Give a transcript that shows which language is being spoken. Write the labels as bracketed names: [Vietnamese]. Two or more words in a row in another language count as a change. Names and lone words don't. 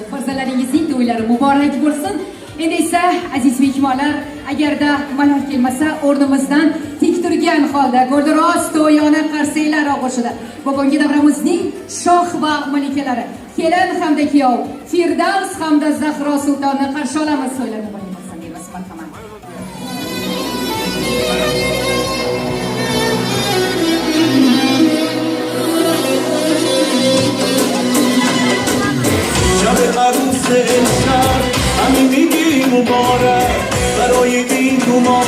[Uzbek] Farzandlaringizning to'ylari muborak bo'lsin. Endi esa aziz mehmonlar, agarda malol kelmasa, o'rnimizdan tik turgan holda Guldaroz to'yona qarsaklar og'ushida bugungi davramizning shoh va malikalari, kelin hamda kuyov Firdavs hamda Zahro sultonni qarshi olamiz. To'ylar muborak bo'lsin deymiz. Marhamat. [Persian] عروس امشب همین میگی مبارک برای این دو ماه